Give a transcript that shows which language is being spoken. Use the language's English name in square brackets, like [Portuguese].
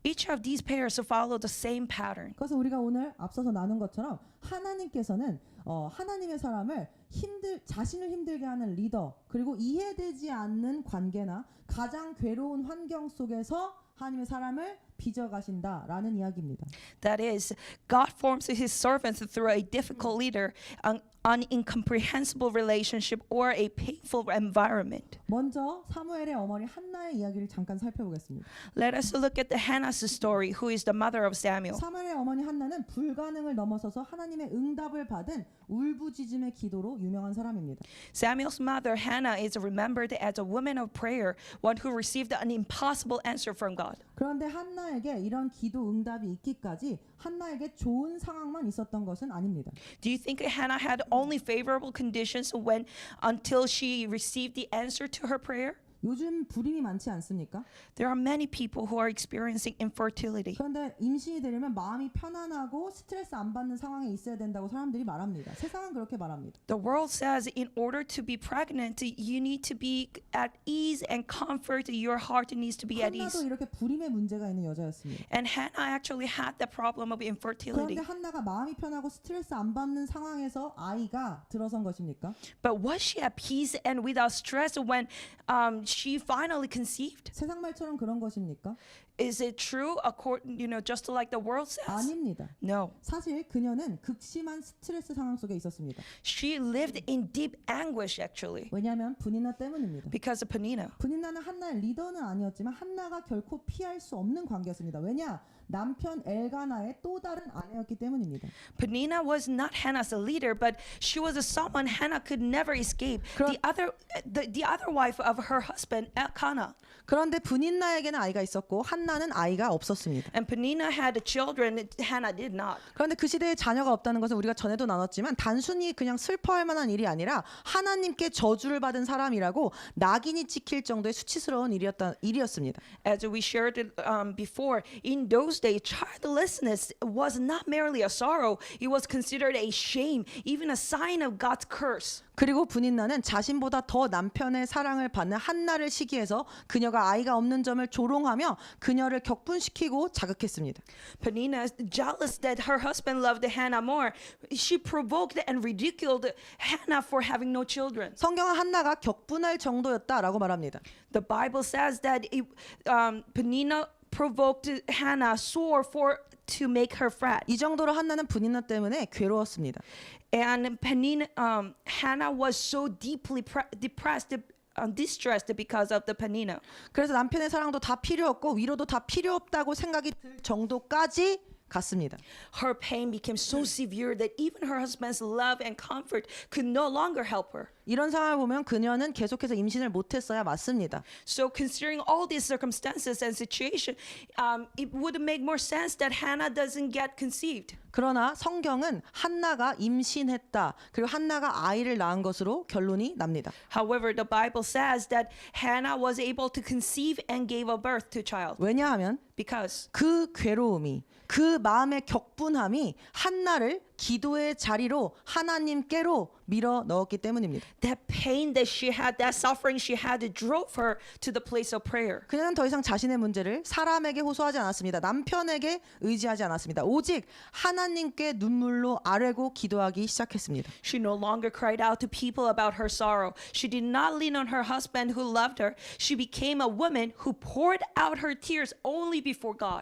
[English] Each of these pairs follow the same pattern. [Korean] 그래서 우리가 오늘 앞서서 나눈 것처럼 하나님께서는 하나님의 사람을 자신을 힘들게 하는 리더 그리고 이해되지 않는 관계나 가장 괴로운 환경 속에서 하나님의 사람을 빚어가신다라는 이야기입니다. [English] That is, God forms His servants through a difficult leader, an incomprehensible relationship, or a painful environment. [Korean] 먼저 사무엘의 어머니 한나의 이야기를 잠깐 살펴보겠습니다. [English] Let us look at the Hannah's story, who is the mother of Samuel. [Korean] 사무엘의 어머니 한나는 불가능을 넘어서서 하나님의 응답을 받은 울부짖음의 기도로 유명한 사람입니다. [English] Samuel's mother, Hannah, is remembered as a woman of prayer, one who received an impossible answer from God. [Korean] 그런데 한나에게 이런 기도 응답이 있기까지 한나에게 좋은 상황만 있었던 것은 아닙니다. [English] Do you think Hannah had only favorable conditions until she received the answer to her prayer? [Korean] 요즘 불임이 많지 않습니까? [English] There are many people who are experiencing infertility. [Korean] 그런데 임신이 되려면 마음이 편안하고 스트레스 안 받는 상황에 있어야 된다고 사람들이 말합니다. 세상은 그렇게 말합니다. [English] The world says in order to be pregnant, you need to be at ease and comfort. Your heart needs to be at ease. [Korean] 한나도 이렇게 불임의 문제가 있는 여자였습니다. [English] And Hannah actually had the problem of infertility. [Korean] 그런데 한나가 마음이 편하고 스트레스 안 받는 상황에서 아이가 들어선 것입니까? [English] But was she at peace and without stress when she finally conceived? [Korean] 세상 말처럼 그런 것입니까? [English] Is it true just like the world says? [Korean] 아닙니다. [English] No. [Korean] 사실 그녀는 극심한 스트레스 상황 속에 있었습니다. [English] She lived in deep anguish actually [Korean] 왜냐하면 분인나 때문입니다. [English] because of Peninnah. [Korean] 분인나는 한나의 리더는 아니었지만 한나가 결코 피할 수 없는 관계였습니다. 왜냐? 남편 엘가나의 또 다른 아내였기 때문입니다. [English] Peninnah was not Hannah's leader, but she was someone Hannah could never escape. The other wife of her husband, Elkanah. [Korean] 그런데 분인나에게는 아이가 있었고 한나는 아이가 없었습니다. [English] And Peninnah had children, Hannah did not. [Korean] 그런데 그 시대에 자녀가 없다는 것은 우리가 전에도 나눴지만 단순히 그냥 슬퍼할 만한 일이 아니라 하나님께 저주를 받은 사람이라고 낙인이 찍힐 정도의 수치스러운 일이었습니다. [English] As we shared it before, in those days, childlessness was not merely a sorrow; it was considered a shame, even a sign of God's curse. [Korean] 그리고 분인나는 자신보다 더 남편의 사랑을 받는 한나를 시기해서 그녀가 아이가 없는 점을 조롱하며 그녀를 격분시키고 자극했습니다. [English] Penina, jealous that her husband loved Hannah more, she provoked and ridiculed Hannah for having no children. [Korean] 성경은 한나가 격분할 정도였다라고 말합니다. [English] The Bible says that Penina provoked Hannah sore to make her fret. [Korean] 이 정도로 한나는 분인나 때문에 괴로웠습니다. [English] And Hannah was so deeply depressed, distressed because of the Penina. [Korean] 그래서 남편의 사랑도 다 필요 없고 위로도 다 필요 없다고 생각이 들 정도까지 갔습니다. [English] Her pain became so severe that even her husband's love and comfort could no longer help her. [Korean] 이런 상황을 보면 그녀는 계속해서 임신을 못했어야 맞습니다. [English] So considering all these circumstances and situation, it would make more sense that Hannah doesn't get conceived. [Korean] 그러나 성경은 한나가 임신했다. 그리고 한나가 아이를 낳은 것으로 결론이 납니다. [English] However, the Bible says that Hannah was able to conceive and gave a birth to child. [Korean] 왜냐하면 [English] Because [Korean] 그 괴로움이 그 마음의 격분함이 한나를 기도의 자리로 하나님께로 밀어 넣었기 때문입니다. [English] that pain that she had, that suffering she had, drove her to the place of prayer. [Korean] 그녀는 더 이상 자신의 문제를 사람에게 호소하지 않았습니다. 남편에게 의지하지 않았습니다. 오직 하나님께 눈물로 아뢰고 기도하기 시작했습니다. [English] She no longer cried out to people about her sorrow. She did not lean on her husband who loved her. She became a woman who poured out her tears only before God.